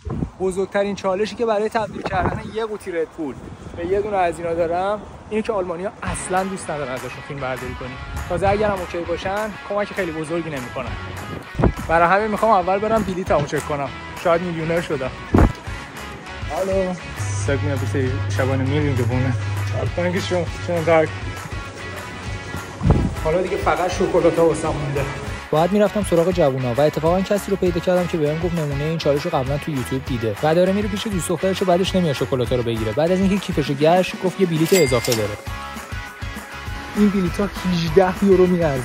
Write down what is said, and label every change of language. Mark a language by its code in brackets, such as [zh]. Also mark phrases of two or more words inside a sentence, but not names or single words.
[fa] بزرگترین چالشی که برای تبدیل کردن یه قوطی ردبول به یه دونه از اینا دارم اینه که آلمانی‌ها اصلا دوست ندارن ازشون فیلم برداری کنی. تازه اگرم اوکی باشن کمک خیلی بزرگی نمی‌کنن. برای همین میخوام اول برم بلیطمو چک کنم. شاید میلیونر شدم. [de] Hallo. Sag mir bitte, ich habe eine Million gewonnen. Dankeschön. Schönen Tag. [fa] حالا دیگه فقط شکلات‌ها واسم مونده. باید میرفتم سراغ جوونا و اتفاقا کسی رو پیدا کردم که بهم گفت نمونه این چالش رو قبلا تو یوتیوب دیده. و داره میره پیش دوست دخترش و بعدش نمیاد شکلات‌ها رو بگیره. بعد از اینکه کیفشو گشت گفت یه بلیط اضافه داره. این بلیط‌ها 18 یورو میارزه.